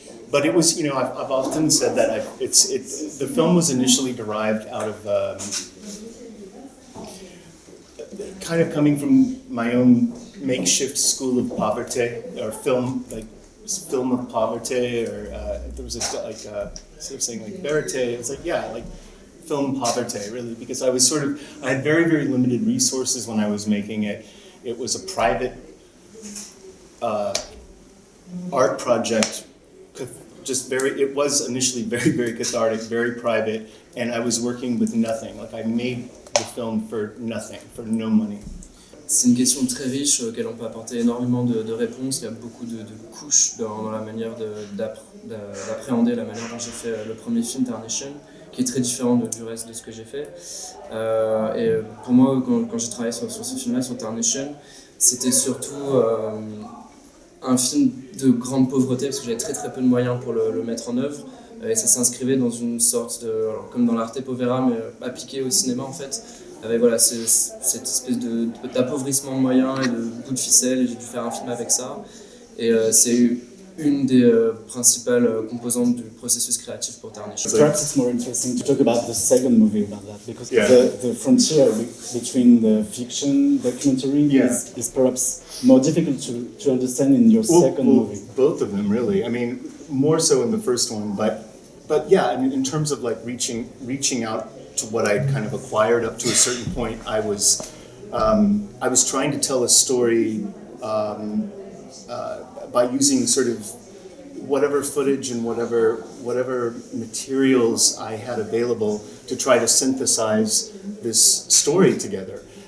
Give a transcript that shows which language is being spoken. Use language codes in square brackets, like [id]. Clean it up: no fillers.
[en] But it was, I've often said that the film was initially derived out of kind of coming from my own makeshift school of pauvreté, or film of pauvreté, or there was instead of saying like vérité, it was like, yeah, like film pauvreté, really, because I had very, very limited resources when I was making it. It was a private art project, it was initially very, very cathartic, very private, and I was working with nothing. Like I made the film for nothing, for no money. [fr] C'est une question très riche auquel on peut apporter énormément de réponses. Il y a beaucoup de couches dans la manière d'appréhender la manière dont j'ai fait le premier film, Tarnation, qui est très différent du reste de ce que j'ai fait. Et pour moi, quand j'ai travaillé sur ce film-là, sur Tarnation, c'était surtout un film de grande pauvreté, parce que j'avais très très peu de moyens pour le mettre en œuvre. Et ça s'inscrivait dans une sorte alors, comme dans l'arte povera, mais appliqué au cinéma en fait. Avec voilà, cette espèce d'appauvrissement de moyens et de bout de ficelle, et j'ai dû faire un film avec ça. Et c'est une des principales composantes du processus créatif pour Tarnation. [en] Perhaps it's more interesting to talk about the second movie about that, because the frontier between the fiction documentary is perhaps more difficult to understand in your second movie. Both of them, really. I mean, more so in the first one, but yeah, I mean, in terms of like reaching out to what I kind of acquired up to a certain point, I was trying to tell a story by using sort of whatever footage and whatever materials I had available to try to synthesize this story together.